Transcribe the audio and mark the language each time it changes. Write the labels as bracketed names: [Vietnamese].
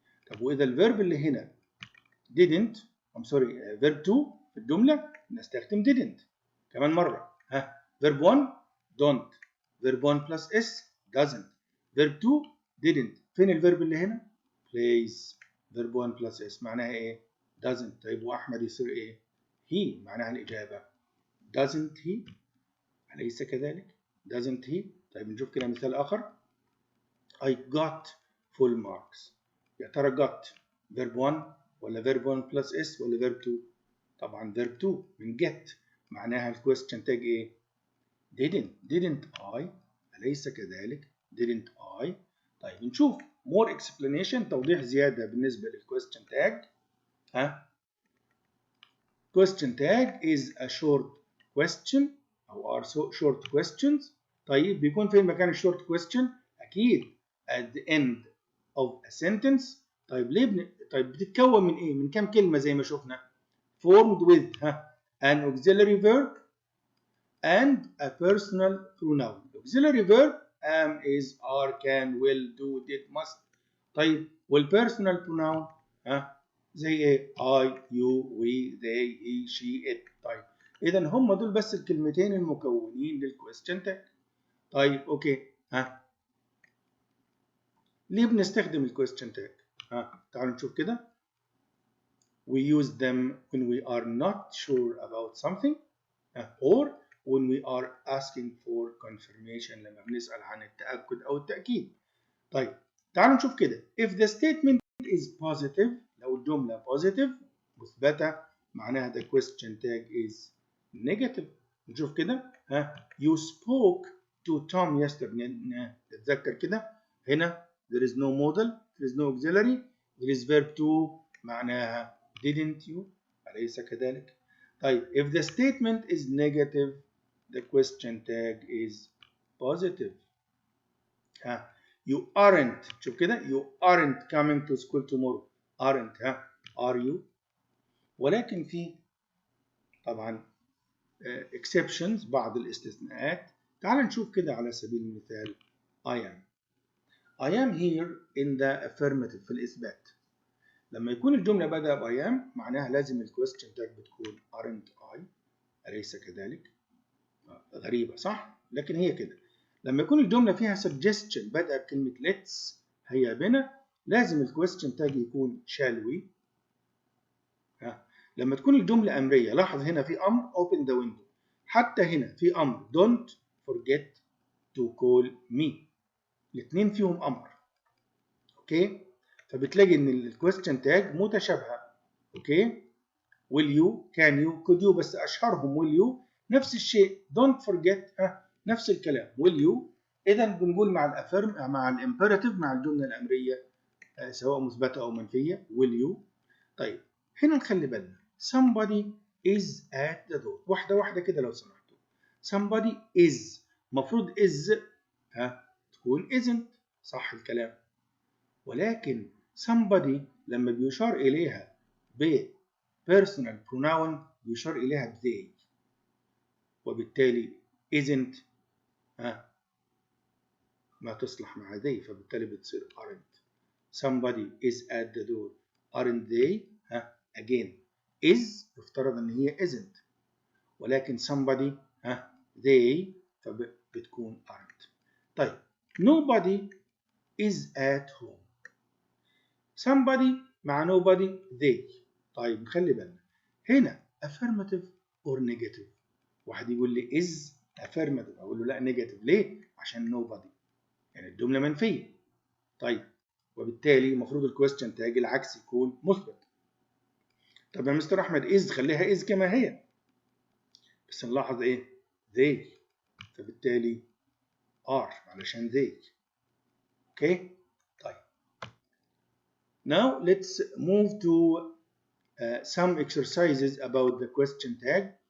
[Arabic] طب واذا الفيرب اللي هنا didn't فيرب 2 في الجمله بنستخدم didn't. كمان مره فيرب 1 don't. فيرب 1 بلس اس doesn't. فيرب 2 didn't. فين الفيرب اللي هنا؟ plays. فيرب 1 بلس اس معناها ايه؟ doesn't. طيب واحمد يصير ايه؟ he. معناها الاجابه [English] doesn't he. [Arabic] أليس كذلك؟ doesn't he. طيب نشوف كده مثال اخر. [English] I got full marks. [Arabic] يا ترى got فيرب 1 ولا فيرب 1 بلس اس ولا فيرب 2؟ طبعا فيرب 2 من get. معناها الكويستشن تاج ايه؟ [English] didn't I. [Arabic] أليس كذلك؟ [English] didn't I. [Arabic] طيب نشوف [English] more explanation [Arabic] توضيح زيادة بالنسبة للكويستشن تاج. [English] question tag is a short question أو are short questions. [Arabic] طيب بيكون فين مكان الشورت question؟ أكيد [English] at the end of a sentence. [Arabic] طيب ليه طيب بتتكون من ايه؟ من كام كلمة زي ما شفنا؟ [English] formed with an auxiliary verb and a personal pronoun. auxiliary verb am, is, are, can, will, do, did, must. طيب والpersonal pronoun [Arabic] زي ايه؟ [English] I, you, we, they, he, she, it. [Arabic] طيب اذا هم دول بس الكلمتين المكونين للكويستشن تاج. طيب اوكي ليه بنستخدم الكويستشن تاج؟ تعالوا نشوف كده. [English] We use them when we are not sure about something or when we are asking for confirmation [Arabic] لما بنسأل عن التأكد أو التأكيد. طيب تعالوا نشوف كده. [English] If the statement is positive [Arabic] لو الجملة [English] positive مثبتة معناها the question tag is negative. [Arabic] نشوف كده [English] You spoke to Tom yesterday. [Arabic] نتذكر كده هنا [English] there is no modal, there is no auxiliary, there is verb to معناها didn't you. [Arabic] أليس كذلك؟ [English] طيب if the statement is negative the question tag is positive. You aren't. [Arabic] شوف كده [English] you aren't coming to school tomorrow. aren't are you. [Arabic] ولكن في طبعا exceptions بعض الاستثناءات. تعال نشوف كده على سبيل المثال [English] I am. I am here in the affirmative [Arabic] في الإثبات. لما يكون الجملة بدأ ب I am معناها لازم الكويستشن تاج بتكون [English] aren't I. [Arabic] أليس كذلك؟ غريبة صح؟ لكن هي كده. لما يكون الجملة فيها suggestion بدأ بكلمة let's هيا بنا لازم الكويستشن تاج يكون [English] shall we. [Arabic] لما تكون الجملة أمرية لاحظ هنا في أمر [English] open the window. [Arabic] حتى هنا في أمر [English] don't forget to call me. [Arabic] الاثنين فيهم أمر. أوكي؟ فبتلاقي إن الكويستشن تاج متشابهة. [English] Okay? will you, can you, could you [Arabic] بس أشهرهم [English] will you. [Arabic] نفس الشيء [English] don't forget [Arabic] نفس الكلام [English] will you. [Arabic] إذا بنقول مع الأفرم مع الإمبيراتيف مع الجملة الأمرية سواء مثبتة أو منفية [English] will you. [Arabic] طيب هنا نخلي بالنا somebody [English] is at the door. [Arabic] واحدة واحدة كده لو سمحتوا. somebody is مفروض is تكون isn't، صح الكلام. ولكن somebody لما بيشار إليها ب personal pronoun بيشار إليها ب they، وبالتالي isn't ما تصلح مع they، فبالتالي بتصير aren't. [English] somebody is at the door aren't they again is [Arabic] يفترض ان هي [English] isn't، ولكن somebody they فبتكون aren't. طيب nobody is at home. somebody مع nobody they. [Arabic] طيب نخلي بالنا هنا [English] affirmative or negative. [Arabic] واحد يقول لي is affirmative اقول له لا negative. ليه؟ عشان nobody يعني الجملة منفية. طيب وبالتالي المفروض الكويستشن تاج العكس يكون مثبت. طب يا مستر احمد is خليها is كما هي، بس نلاحظ ايه؟ they، فبالتالي are علشان they. اوكي؟ طيب [English] now let's move to some exercises about the question tag.